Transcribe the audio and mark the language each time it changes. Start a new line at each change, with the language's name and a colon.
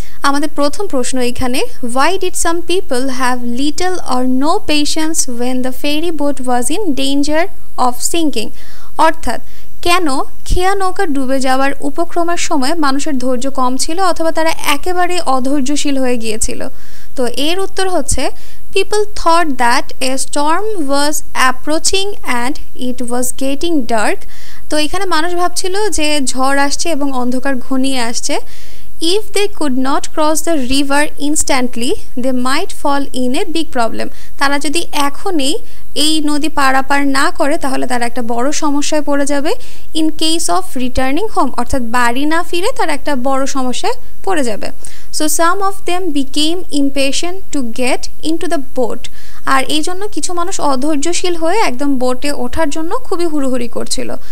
Bangla: আমাদের প্রথম প্রশ্ন এখানে,
English: why did some people have little or no patience when the ferry boat was in danger of sinking,
Bangla: অর্থাৎ কেন খেয়া নৌকা ডুবে যাওয়ার উপক্রমের সময় মানুষের ধৈর্য কম ছিল অথবা তারা একেবারে অধৈর্যশীল হয়ে গিয়েছিল? তো এর উত্তর হচ্ছে
English: People thought that a storm was approaching and it was getting dark.
Bangla: তো এখানে মানুষ ভাবছিল যে ঝড় আসছে এবং অন্ধকার ঘনিয়ে আসছে।
English: If they could not cross the river instantly, they might fall in a big problem.
Bangla: তারা যদি এখনই এই নদী পারাপার না করে তাহলে তারা একটা বড় সমস্যায় পড়ে যাবে।
English: in case of returning home
Bangla: অর্থাৎ বাড়ি না ফিরে তারা একটা বড় সমস্যায় পড়ে যাবে।
English: so some of them became impatient to get into the boat,
Bangla: আর এই জন্য কিছু মানুষ অধৈর্যশীল হয়ে একদম বোটে ওঠার জন্য খুবই হুড়োহুড়ি করছিল।